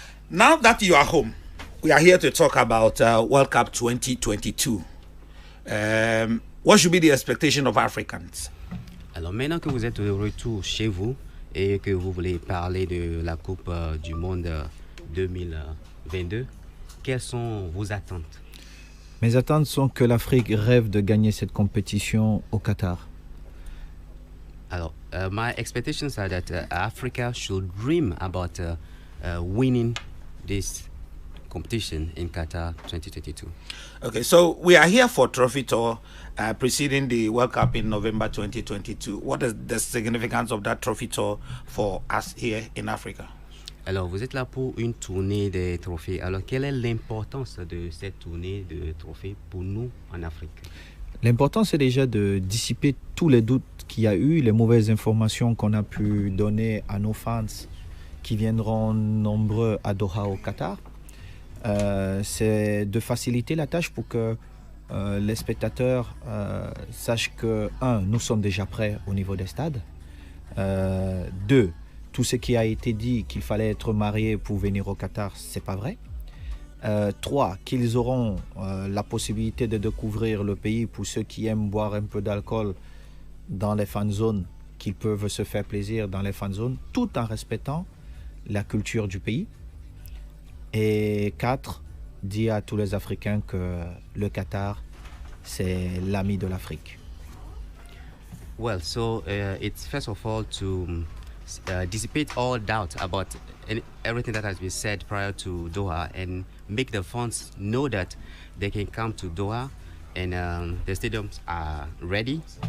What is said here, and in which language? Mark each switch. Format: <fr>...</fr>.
<en>Now that you are home, we are here to talk about World Cup 2022. What should be the expectation of Africans?</en> <fr>Alors maintenant que vous êtes de retour chez vous et que vous voulez parler de la Coupe du Monde 2022, quelles sont vos attentes? Mes attentes sont que l'Afrique rêve de gagner cette compétition au Qatar.</fr> <en>Alors, my expectations are that Africa should dream about winning this competition in Qatar 2022. Okay, so we are here for Trophy Tour preceding the World Cup in November 2022. What is the significance of that Trophy Tour for us here in Africa?</en> <fr>Alors, vous êtes là pour une tournée des trophées. Alors, quelle est l'importance de cette tournée de trophées pour nous en Afrique? L'important, c'est déjà de dissiper tous les doutes qu'il y a eu, les mauvaises informations qu'on a pu donner à nos fans qui viendront nombreux à Doha au Qatar. C'est de faciliter la tâche pour que les spectateurs sachent que, nous sommes déjà prêts au niveau des stades. 2, tout ce qui a été dit qu'il fallait être marié pour venir au Qatar, c'est pas vrai. 3, qu'ils auront la possibilité de découvrir le pays pour ceux qui aiment boire un peu d'alcool dans les fan zones, qu'ils peuvent se faire plaisir dans les fan zones, tout en respectant la culture du pays. Et 4, dire à tous les Africains que le Qatar, c'est l'ami de l'Afrique.</fr> <en>Well, so it's first of all to dissipate all doubt about everything that has been said prior to Doha and make the fans know that they can come to Doha and the stadiums are ready.</en>